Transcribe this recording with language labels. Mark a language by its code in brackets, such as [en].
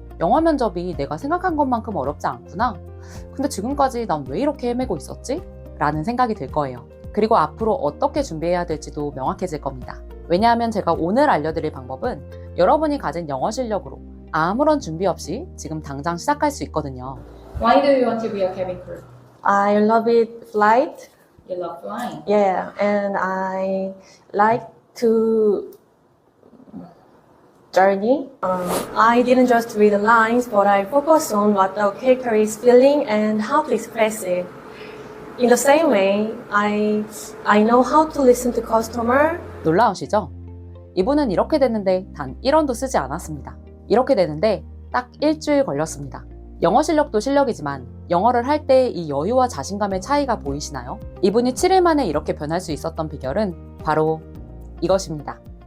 [ko] 영어 면접이 내가 생각한 것만큼 어렵지 않구나. 근데 지금까지 난 왜 이렇게 헤매고 있었지? 라는 생각이 들 거예요. 그리고 앞으로 어떻게 준비해야 될지도 명확해질 겁니다. 왜냐하면 제가 오늘 알려드릴 방법은 여러분이 가진 영어 실력으로 아무런 준비 없이 지금 당장 시작할 수 있거든요. [en] Why do you want to be a cabin crew? I love it flight. You love flying. Yeah, and I like to journey. I didn't just read the lines, but I focus on what the character is feeling and how to express it. In the same way, I know how to listen to customer. [ko] 놀라우시죠? 이분은 이렇게 됐는데 단 1원도 쓰지 않았습니다. 이렇게 되는데 딱 일주일 걸렸습니다. 영어 실력도 실력이지만 영어를 할 때 이 여유와 자신감의 차이가 보이시나요? 이분이 7일 만에 이렇게 변할 수 있었던 비결은 바로 이것입니다.